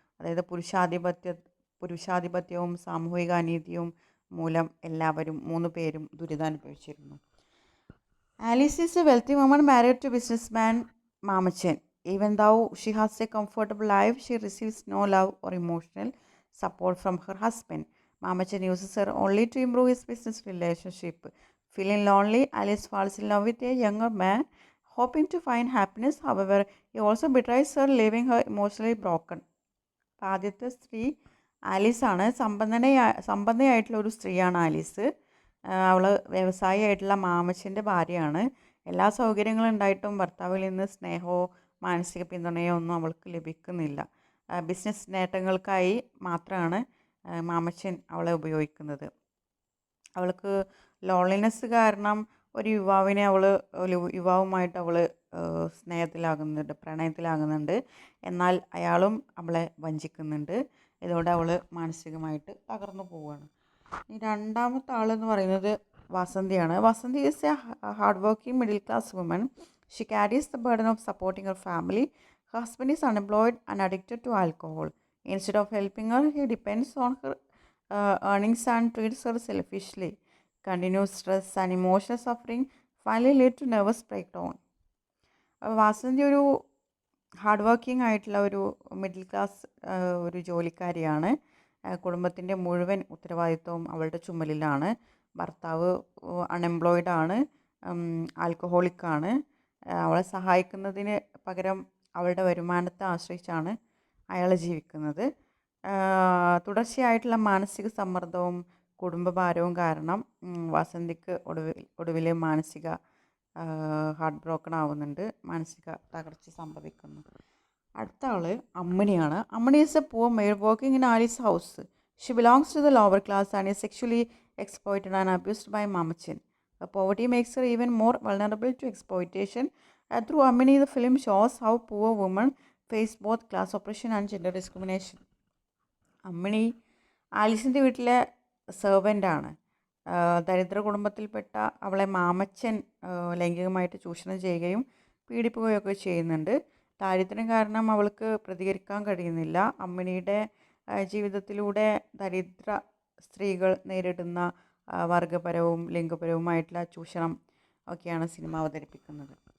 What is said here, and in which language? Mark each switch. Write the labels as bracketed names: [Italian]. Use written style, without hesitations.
[Malayalam] അതായത് പുരുഷാധിപത്യവും സാമൂഹിക അനീതിയും മൂലം എല്ലാവരും 3 പേരും ദുരിതം അനുഭവിച്ചിരുന്നു. [English] Alice is a wealthy woman married to business man Mamachan. Even though she has a comfortable life, she receives no love or emotional support from her husband. Mamachan uses her only to improve his business relationship. Feeling lonely, Alice falls in love with a younger man, hoping to find happiness. However, he also betrays her, leaving her emotionally broken. [Malayalam] അപ്പോൾ ആദ്യത്തെ സ്ത്രീ ആലീസാണ്. സമ്പന്നയായിട്ടുള്ള ഒരു സ്ത്രീയാണ് Alice. അവൾ വ്യവസായിയായിട്ടുള്ള മാമച്ചൻ്റെ ഭാര്യയാണ്. എല്ലാ സൗകര്യങ്ങളും ഉണ്ടായിട്ടും ഭർത്താവിൽ നിന്ന് സ്നേഹമോ മാനസിക പിന്തുണയോ ഒന്നും അവൾക്ക് ലഭിക്കുന്നില്ല. ബിസിനസ് നേട്ടങ്ങൾക്കായി മാത്രമാണ് മാമച്ചൻ അവളെ ഉപയോഗിക്കുന്നത്. അവൾക്ക് ലോൺലിനെസ് കാരണം ഒരു യുവാവുമായിട്ട് അവൾ സ്നേഹത്തിലാകുന്നുണ്ട്, പ്രണയത്തിലാകുന്നുണ്ട്. എന്നാൽ അയാളും അവളെ വഞ്ചിക്കുന്നുണ്ട്. ഇതോടെ അവൾ മാനസികമായിട്ട് തകർന്നു പോവുകയാണ്. ഈ രണ്ടാമത്തെ ആളെന്ന് പറയുന്നത് വസന്തിയാണ്. [English] Vasanthi is a hard working middle class woman. She carries the burden of supporting her family. Her husband is unemployed and addicted to alcohol. Instead of helping her, he depends on her earnings and treats her selfishly. Continuous stress and emotional suffering finally lead to nervous breakdown. [Malayalam] Vasanthi ഒരു hard working ആയിട്ടുള്ള ഒരു middle class ഒരു ജോലിക്കാരിയാണ്. കുടുംബത്തിൻ്റെ മുഴുവൻ ഉത്തരവാദിത്വവും അവളുടെ ചുമലിലാണ്. ഭർത്താവ് അൺഎംപ്ലോയിഡാണ്, ആൽക്കഹോളിക്കാണ്. അവളെ സഹായിക്കുന്നതിന് പകരം അവളുടെ വരുമാനത്തെ ആശ്രയിച്ചാണ് അയാൾ ജീവിക്കുന്നത്. തുടർച്ചയായിട്ടുള്ള മാനസിക സമ്മർദ്ദവും കുടുംബഭാരവും കാരണം വസന്തിക്ക് ഒടുവിൽ മാനസിക ഹാർട്ട് ബ്രോക്കൺ ആവുന്നുണ്ട്, മാനസിക തകർച്ച സംഭവിക്കുന്നു. അടുത്ത ആൾ അമ്മിണിയാണ്. [English] Ammini is a poor maid working in Alice house. She belongs to the lower class and is sexually exploited and abused by Mamachan. Her poverty makes her even more vulnerable to exploitation. Through Amini, the film shows how poor women face both class oppression and gender discrimination. [Malayalam] Ammini ആലീസിൻ്റെ വീട്ടിലെ സെർവൻ്റാണ്. ദരിദ്ര കുടുംബത്തിൽപ്പെട്ട അവളെ മാമച്ചൻ ലൈംഗികമായിട്ട് ചൂഷണം ചെയ്യുകയും പീഡിപ്പിക്കുകയൊക്കെ ചെയ്യുന്നുണ്ട്. ദാരിദ്ര്യം കാരണം അവൾക്ക് പ്രതികരിക്കാൻ കഴിയുന്നില്ല. അമ്മിണിയുടെ ജീവിതത്തിലൂടെ ദരിദ്ര സ്ത്രീകൾ നേരിടുന്ന വർഗപരവും ലിംഗപരവുമായിട്ടുള്ള ചൂഷണം ഒക്കെയാണ് സിനിമ അവതരിപ്പിക്കുന്നത്.